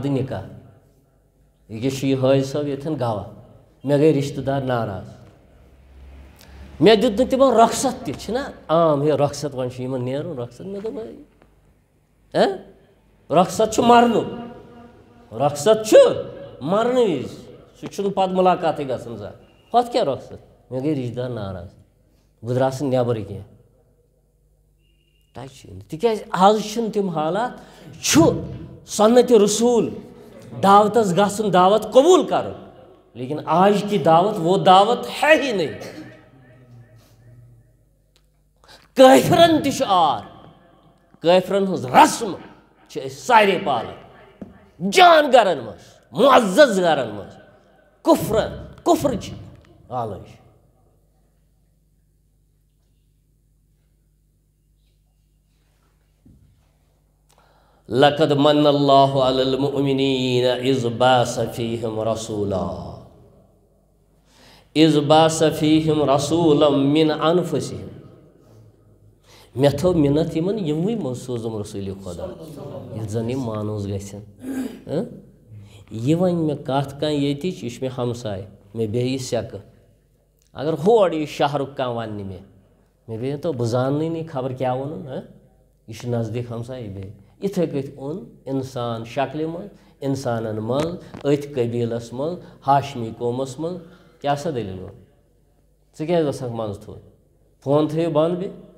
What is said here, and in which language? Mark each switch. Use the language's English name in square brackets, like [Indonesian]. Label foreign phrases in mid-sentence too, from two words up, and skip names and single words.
[Kashmiri] نکاح أکِس چھُ یہ حٲج صٲب ییٚتھٮ۪ن گوا مےٚ گٔے رشتہٕ دار ناراض مےٚ دیُت نہٕ تِمن رۄخصت تہِ چھُنہ عام ہے رۄخصت وۄنۍ چھُ یِمن نیرُن رۄخصت مےٚ دوٚپ رۄخصت چھُ مرنُک رۄخصت چھُ مرنہٕ وِزِ سُہ چھُنہٕ پتہٕ مُلاقاتٕے گژھان زانٛہہ ہۄتھ کیٛاہ رۄخصت مےٚ گٔے رشتہٕ دار ناراض بہٕ درٛاس نہٕ نٮ۪بر کینٛہہ ٹچی نہٕ تِکیٛازِ آز چھِنہٕ تِم حالات چھُ سنتِ رسوٗل دعوتس گژھُن دعوت قبوٗل کرُن لیکن [Urdu] آج کی دعوت وہ دعوت ہے ہی نہیں [Kashmiri] کٲفرن تہِ چھُ آر کٲفرن ہٕنٛز رسم چھِ أسۍ سارے پالان جان گرن منٛز معزز گرن منٛز کفرٕچ آلٲیش [Arabic] لقد من اللہ علی المؤمنین اذ بعث فیہم رسولا من انفسہم [Kashmiri] مے تھو منت یمن یموٕے منٛز سوٗزُم رسوٗلِ خۄدا ییٚلہِ زن یِم مانوس گژھن یہ ون مے کتھ کانٛہہ ییٚتِچ یہِ چھُ مےٚ ہمساے مےٚ بیٚہہِ یہِ سٮ۪کہٕ اگر ہور یہِ شہرُک کانٛہہ وننہِ مےٚ بیٚیہِ تو بہٕ زاننٕے نہٕ خبر کیٛاہ ووٚنُن یہِ چھُ نزدیٖک ہمساے یہِ بیٚہہِ یِتھَے کٔٹھۍ اوٚن اِنسان شکلہِ منٛز اِنسانن منٛز أتھۍ قبیٖلس منٛز ہاشمی قومس منٛز کیٛاہ سا دٔلیٖل ووٚن ژٕ کیٛازِ وسکھ منٛزٕ تھوٚد فون تھٲیِو بنٛد بیٚیہِ